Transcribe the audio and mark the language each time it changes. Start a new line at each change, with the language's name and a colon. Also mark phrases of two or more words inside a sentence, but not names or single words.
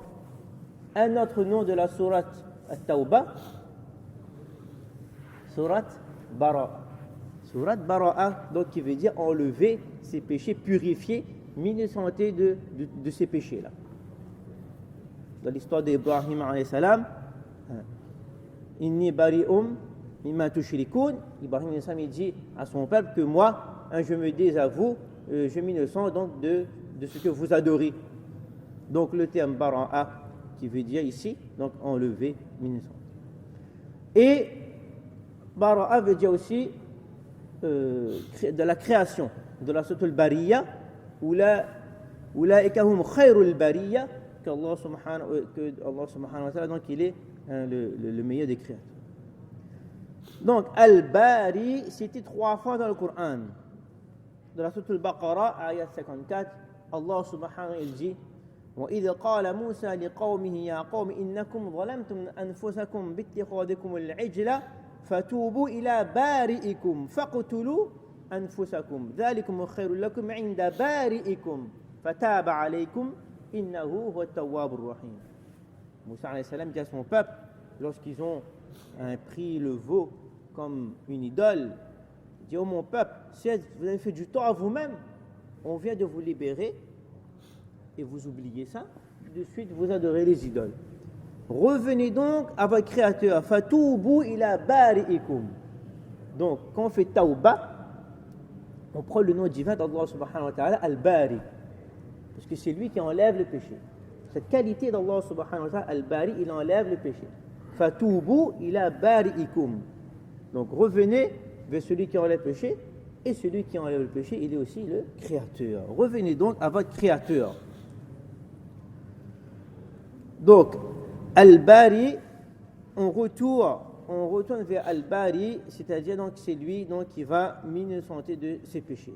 French: Un autre nom de la sourate Tawbah, sourate Bara'a. Sourate Bara'a, donc qui veut dire enlever ses péchés, purifier, innocenter de ces péchés-là. Dans l'histoire d'Ibrahim
Arabic: عليه السلام, إني بريء مما تشركون,
French: Ibrahim
Arabic: عليه السلام,
French: il dit à son peuple que moi, je me désavoue, je m'innocente donc de ce que vous adorez. Donc le terme bara'a qui veut dire ici, donc enlever, m'innocente. Et bara'a veut dire aussi de la création, de la sourate al-Bariyya,
Arabic: أولئك هم خير البرية,
French: qu'Allah
Arabic: سبحانه وتعالى,
French: donc il est le meilleur des créateurs. Donc Al-Bari, c'était 3 fois dans le Coran. Dans la sourate Al-Baqarah, ayat 54, Allah subhanahu wa ta'ala dit
Arabic: وإذ قال موسى لقومه يا قوم إنكم ظلمتم أنفسكم باتخاذكم العجل فتوبوا إلى بارئكم فاقتلوا أنفسكم ذلكم خير لكم عند بارئكم فتاب عليكم إنه هو التواب الرحيم.
French: Moussa
Arabic: عليه السلام
French: dit à son peuple, lorsqu'ils ont pris le veau comme une idole, il dit oh mon peuple, si vous avez fait du tort à vous-même, on vient de vous libérer et vous oubliez ça, de suite vous adorez les idoles. Revenez donc à votre créateur.
Arabic: فتوبوا إلى بارئكم.
French: Donc, quand on fait tauba, on prend le nom divin d'Allah
Arabic: سبحانه وتعالى,
French: al-bari. Parce que c'est lui qui enlève le péché. Cette qualité d'Allah
Arabic: سبحانه وتعالى,
French: al-bari, il enlève le péché.
Arabic: فتوبوا إلى بارئكم.
French: Donc, revenez vers celui qui enlève le péché. Et celui qui enlève le péché, il est aussi le créateur. Revenez donc à votre créateur. Donc, Al-Bari, on retourne vers Al-Bari, c'est-à-dire donc c'est lui donc, qui va m'innocenter de ses péchés.